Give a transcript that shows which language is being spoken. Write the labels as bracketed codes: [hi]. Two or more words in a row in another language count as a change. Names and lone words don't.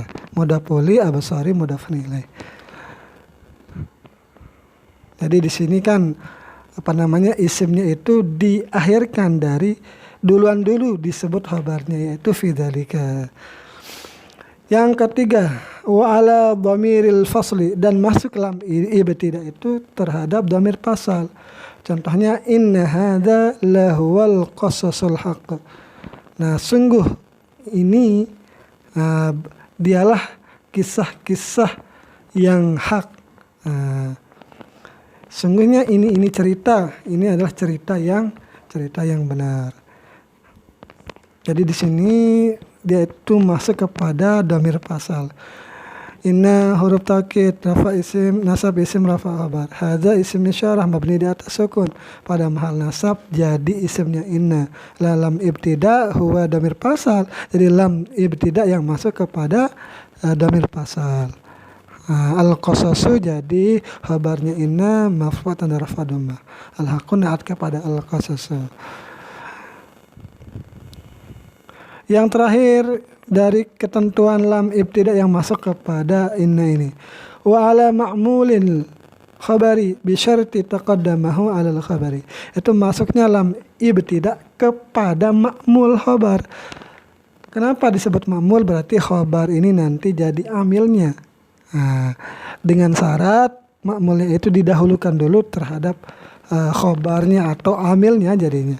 [ar] مضاف أولي الأبصار مضاف إليه. [id] Jadi di sini kan isimnya itu diakhirkan dari duluan dulu disebut khabarnya, yaitu [ar] في ذلك. [id] Yang ketiga, [ar] وعلى ضمير الفصل, [id] dan masuk lam ibtida itu terhadap dhamir fasal. Contohnya [ar] إن هذا لهو القصص الحق. [id] Nah, sungguh ini dialah kisah-kisah yang hak. Sungguhnya ini cerita, ini adalah cerita yang benar. Jadi di sini dia itu masuk kepada dhamir fasal. Inna huruf taukid, rafa isim, nasab isim, rafa khabar. Hadza isim isyarah mabni di atas sukun pada mahal nasab jadi isimnya inna. Lam ibtida huwa dhamir fasal. Jadi lam ibtida yang masuk kepada dhamir fasal. Al-qasasu jadi khabarnya inna marfu' tanda rafa' dhammah. Al-haqqu naat kepada al-qasasu. Yang terakhir dari ketentuan lam ibtida yang masuk kepada inna ini. [ar] وعلى معمول الخبر بشرط تقدمه على الخبر. [id] Itu masuknya lam ibtida kepada ma'mul khabar. Kenapa disebut ma'mul? Berarti khabar ini nanti jadi amilnya. Nah, dengan syarat ma'mulnya itu didahulukan dulu terhadap khabarnya atau amilnya jadinya.